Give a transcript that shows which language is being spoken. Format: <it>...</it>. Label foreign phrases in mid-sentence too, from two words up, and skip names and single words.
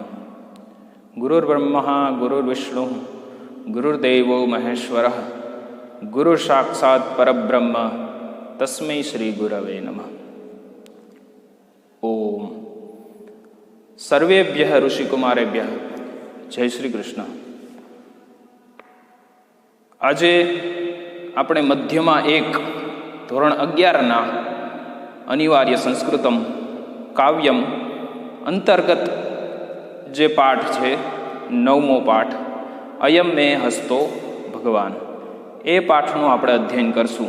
<sa>गुरुर्ब्रह्मा गुरुर्विष्णु गुरुर्देवो महेश्वरः गुरुसाक्षात् परब्रह्म तस्मै श्री गुरवे नमः। ओम सर्वेभ्यः ऋषिकुमारेभ्यः जय श्री कृष्ण।</sa> <gu>આજે આપણે મધ્યમાં એક ધોરણ 11ના અનિવાર્ય સંસ્કૃતમ કાવ્યમ અંતર્ગત જે પાઠ છે, 9મો પાઠ અયમ મે હસ્તો ભગવાન, એ પાઠનું આપણે અધ્યયન કરશું।</gu>